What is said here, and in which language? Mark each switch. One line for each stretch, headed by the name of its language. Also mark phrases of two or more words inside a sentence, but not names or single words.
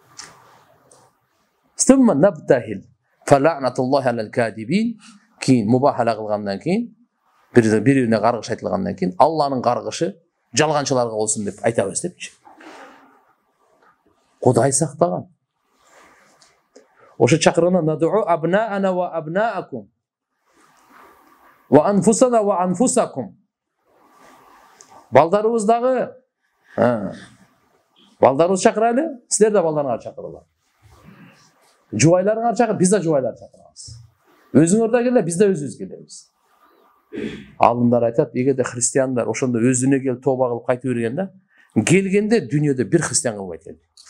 Arabic: ثم نبتهل فلعنة الله على الكاذبين.
Kyrgyz: Кийин мубахала кылгандан кийин, бирине каргыш айтылгандан кийин Алланын каргышы жалганчыларга болсун деп айтабыз депчи. Кудай сактаган. Ошо чакырганда
Arabic: ندعو أبناءنا وأبناءكم وأنفسنا وأنفسكم.
Kyrgyz: Балдарыбыз дагы, балдарыбыз чакырайлы, силер да балдарыңар чакырыңар. Жубайларыңар чакыр, биз да жубайлар чакырабыз. Өзүңөр да келе, биз да өзүбүз келебиз. Алымдар айтат, эгерде христиандар ошондо өзүнө келип тоба кылып кайтып бергенде, келгенде дүйнөдө бир христиан калбайт экен.